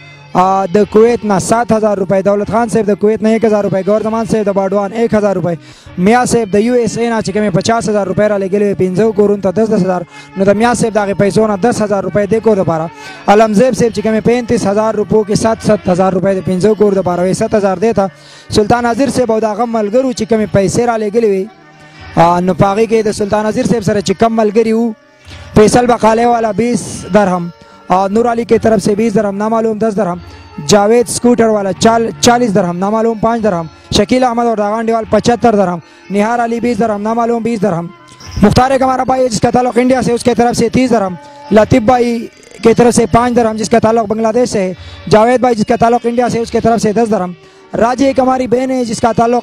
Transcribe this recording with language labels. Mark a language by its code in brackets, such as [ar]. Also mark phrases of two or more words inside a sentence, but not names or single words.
[ps] د کویت نه 7000 روپۍ دولت خان صاحب د کویت نه 1000 روپۍ گور زمان صاحب د باډوان 1000 روپۍ میا صاحب د یو اس ای نه چې کومه 50000 روپۍ را لګلې 15 کورون ته 10000 نو د میا صاحب دغه پیسو نه 10000 روپۍ د کور لپاره علمزیب صاحب چې کومه 35000 روپو کې 7000 روپۍ د 15 کور لپاره 7000 دیتا سلطان ناظر صاحب او دغه ملګرو چې کومه پیسې را لګلې وي نو پاغي کې د سلطان ناظر صاحب سره چې کم ملګری وو فیصل بقاله والا 20 درهم [hi] और नूर अली की तरफ से 20 दरहम नामालूम 10 दरहम जावेद स्कूटर वाला 40 दरहम नामालूम 5 दरहम शकील अहमद और दागांडी वाल 75 दरहम निहार अली 20 दरहम नामालूम 20 दरहम मुख्तार एक हमारा भाई जिसका ताल्लुक इंडिया से उसके तरफ से 30 दरहम लतीफ़ भाई की तरफ से 5 दरहम जिसका ताल्लुक बांग्लादेश से है जावेद भाई जिसका ताल्लुक इंडिया से उसके तरफ से 10 दरहम राजी एक हमारी बहन है जिसका ताल्लुक